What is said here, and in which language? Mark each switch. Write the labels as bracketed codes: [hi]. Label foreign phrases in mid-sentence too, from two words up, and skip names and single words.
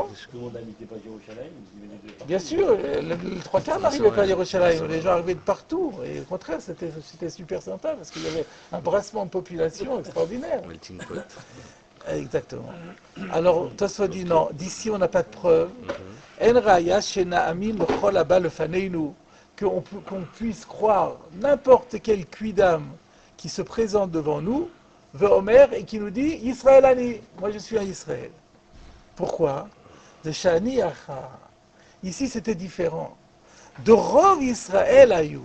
[fr] Tout le monde n'habitait pas Jérusalem, ils venaient de partout. Bien sûr, les trois quarts n'arrivaient pas à Jérusalem, les gens arrivaient de partout. Et au contraire, c'était super sympa parce qu'il y avait un brassement de population extraordinaire. [en] Melting pot. [fr] Exactement. Alors, Tosfot dit non, d'ici on n'a pas de preuve. [he] אין ראיה שנאמין לכל הבא לפנינו, [fr] qu'on puisse croire n'importe quel quidam qui se présente devant nous, ve'omer, et qui nous dit [he] ישראל אני, [fr] moi je suis un Israël. Pourquoi? De [he] שאני הכא. [fr] Ici c'était différent. De [he] רוב ישראל היו.